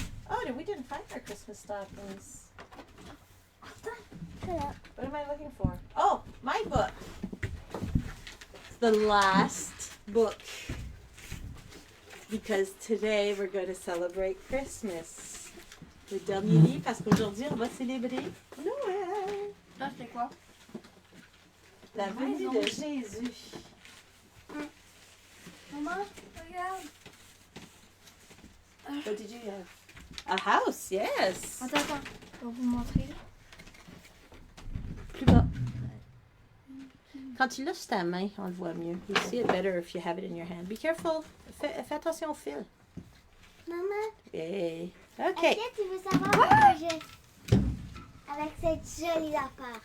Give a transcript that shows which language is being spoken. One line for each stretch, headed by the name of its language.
English: Oh, we didn't find our Christmas stockings.
French: Voilà.
English: What am I looking for? Oh, my book. The last book. Because today we're going to celebrate Christmas.
French: Le dernier livre, parce qu'aujourd'hui on va célébrer Noël. Là, c'est quoi? La venue de Jésus. Maman, regarde.
English: What did you have? A house, yes.
French: Attends. Je vais vous montrer. Plus bas. Quand tu lâches ta main, on le voit mieux.
English: You see it better if you have it in your hand. Be careful.
French: Fais attention au fil. Maman, Hey. est-ce
English: Okay.
French: que tu veux savoir ce que j'ai avec cette jolie lapin?